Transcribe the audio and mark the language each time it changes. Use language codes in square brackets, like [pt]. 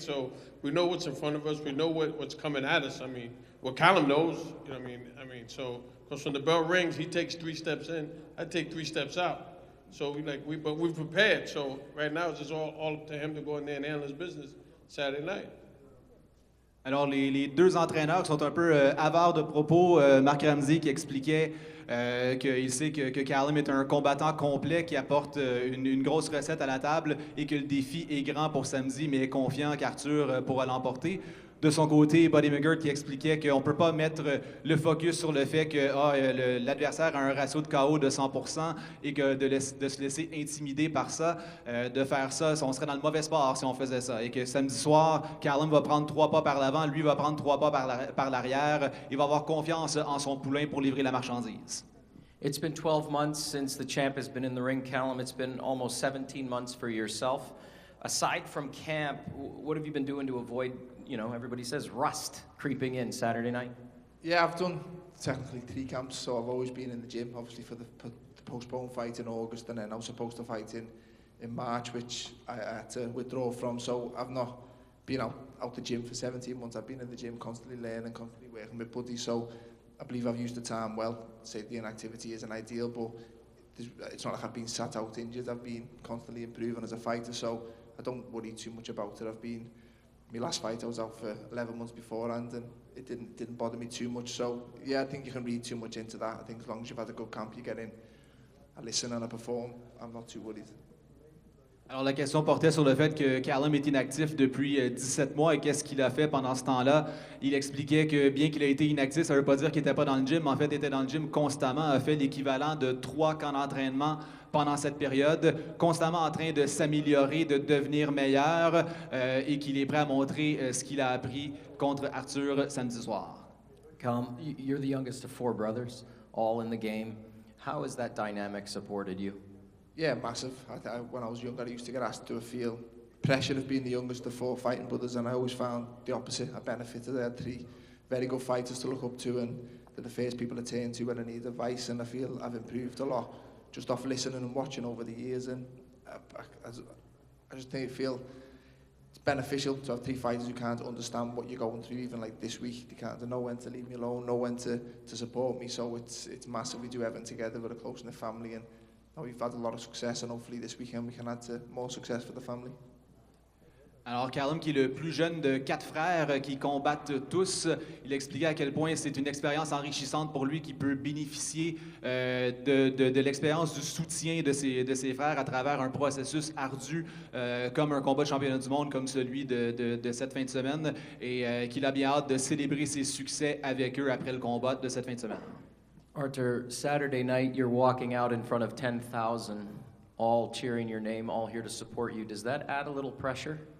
[en] So we know what's in front of us. We know what's coming at us. I mean, what Callum knows, you know what I mean? So, because when the bell rings, he takes 3 steps in, I take 3 steps out. So but we've prepared. So right now it's just all up to him to go in there and handle his business Saturday night. [fr] Alors, les deux entraîneurs sont un peu avares de propos. Marc Ramsey qui expliquait qu'il sait que Callum est un combattant complet qui apporte une grosse recette à la table et que le défi est grand pour samedi, mais est confiant qu'Artur pourra l'emporter. De son côté, Buddy McGirt qui expliquait qu'on ne peut pas mettre le focus sur le fait que l'adversaire a un ratio de KO de 100% et que de se laisser intimider par ça, de faire ça, on serait dans le mauvais sport si on faisait ça. Et que samedi soir, Callum va prendre 3 pas par l'avant, lui va prendre 3 pas par l'arrière. Il va avoir confiance en son poulain pour livrer la marchandise. [en] It's been 12 months since the champ has been in the ring, Callum. It's been almost 17 months for yourself. Aside from camp, what have you been doing to avoid, you know, everybody says rust creeping in Saturday night? Yeah, I've done technically 3 camps, so I've always been in the gym, obviously for the postponed fight in August, and then I was supposed to fight in March, which I had to withdraw from, so I've not been out the gym for 17 months. I've been in the gym constantly learning, constantly working with buddies, so I believe I've used the time well. Say the inactivity isn't ideal, but it's not like I've been sat out injured. I've been constantly improving as a fighter, so I don't worry too much about it. My last fight I was out for 11 months beforehand, and it didn't bother me too much. So yeah, I think you can read too much into that. I think as long as you've had a good camp, you get in, I listen and I perform. I'm not too worried. [fr] Alors, la question portait sur le fait que Callum est inactif depuis 17 mois et qu'est-ce qu'il a fait pendant ce temps-là. Il expliquait que bien qu'il ait été inactif, ça ne veut pas dire qu'il n'était pas dans le gym. En fait, il était dans le gym constamment, a fait l'équivalent de 3 camps d'entraînement pendant cette période, constamment en train de s'améliorer, de devenir meilleur et qu'il est prêt à montrer ce qu'il a appris contre Artur samedi soir. [en] Callum, you're the youngest of 4 brothers, all in the game. How has that dynamic supported you? Yeah, massive. When I was younger, I used to get asked, do I feel pressure of being the youngest of 4 fighting brothers, and I always found the opposite. I benefited. I had 3 very good fighters to look up to, and they're the first people to turn to when I need advice, and I feel I've improved a lot just off listening and watching over the years, and I just feel it's beneficial to have 3 fighters who can't understand what you're going through. Even like this week, they know when to leave me alone, know when to support me. So it's massive. We do everything together. We're a close-knit family, and we've had a lot of success. And hopefully this weekend we can add to more success for the family. [fr] Alors, Callum, qui est le plus jeune de 4 frères qui combattent tous, il expliquait à quel point c'est une expérience enrichissante pour lui, qui peut bénéficier de l'expérience du soutien de ses frères à travers un processus ardu comme un combat de championnat du monde comme celui de cette fin de semaine, et qu'il a bien hâte de célébrer ses succès avec eux après le combat de cette fin de semaine. [en] Artur, Saturday night, you're walking out in front of 10,000, all cheering your name, all here to support you. Does that add a little pressure?